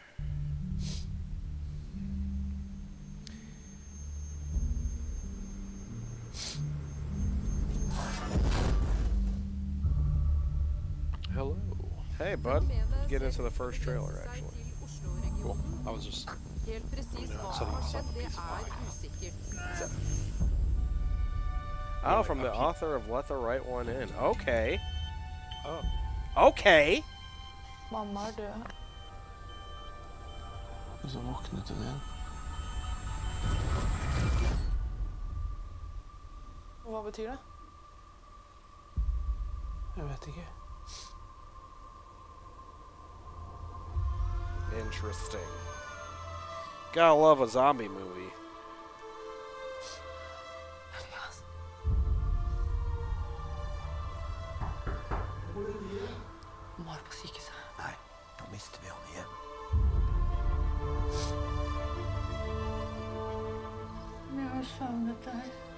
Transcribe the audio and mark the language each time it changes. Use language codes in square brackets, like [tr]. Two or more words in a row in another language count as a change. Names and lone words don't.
[en] Hello. Hey, bud. Let's get into the first trailer, actually. Cool. I was just [no] Helt precis hva som har skjedd, det usikkert. [en] Oh, from the author of Let the Right One In. Okay. Oh. Okay. [no] Mamma er død. Og så våknet hun igjen. Hva betyr det? Jeg vet ikke. [en] Interesting. Gotta love a zombie movie. [no] Var på sykehuset. Nei, da mister vi han igjen. Jeg har savnet deg.